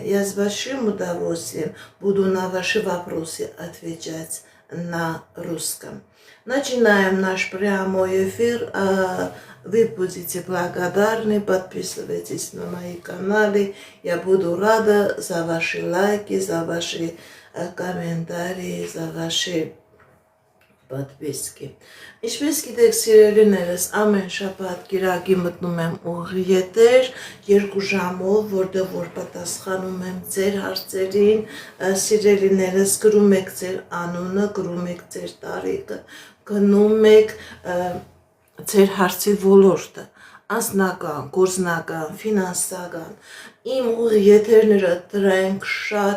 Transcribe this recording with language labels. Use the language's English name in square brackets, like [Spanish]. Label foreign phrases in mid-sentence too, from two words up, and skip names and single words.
[Russian] Я с большим удовольствием буду на ваши вопросы отвечать на русском. Начинаем наш прямой эфир. Вы будете благодарны, подписывайтесь на мои каналы. Я буду рада за ваши лайки, за ваши комментарии, за ваши պատվիսկի։ [Armenian] Ինչպես գիտեք սիրելիներս, ամեն շաբաթ կիրակի մտնում եմ ուղի եթեր 2 ժամով, որտեղ որ պատասխանում եմ ձեր հարցերին, սիրելիներս, գրում եք ձեր անունը, գրում եք ձեր տարիքը, գնում եք ձեր հարցի ոլորտը, անձնական, գործնական, ֆինանսական, իմ ուղի եթերները դրանք շատ